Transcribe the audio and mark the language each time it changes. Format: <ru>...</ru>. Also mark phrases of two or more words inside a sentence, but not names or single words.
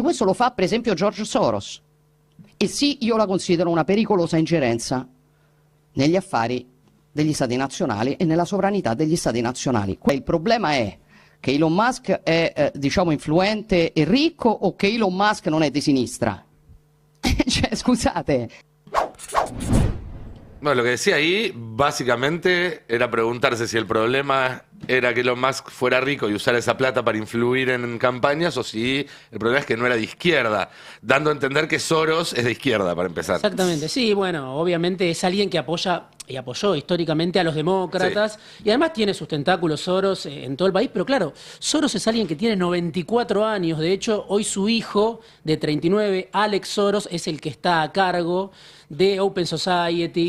<it>Questo lo fa, per esempio, George Soros. E sì, io la considero una pericolosa ingerenza negli affari degli stati nazionali e nella sovranità degli stati nazionali. Il problema è che Elon Musk è, diciamo, influente e ricco o che Elon Musk non è di sinistra? Cioè, scusate.</it> <es>Bueno, lo que decía ahí, básicamente, era preguntarse si el problema era que Elon Musk fuera rico y usar esa plata para influir en campañas, o si el problema es que no era de izquierda, dando a entender que Soros es de izquierda, para empezar. Exactamente, sí, bueno, obviamente es alguien que apoya y apoyó históricamente a los demócratas, y además tiene sus tentáculos Soros en todo el país, pero claro, Soros es alguien que tiene 94 años, de hecho, hoy su hijo de 39, Alex Soros, es el que está a cargo de Open Society.</es>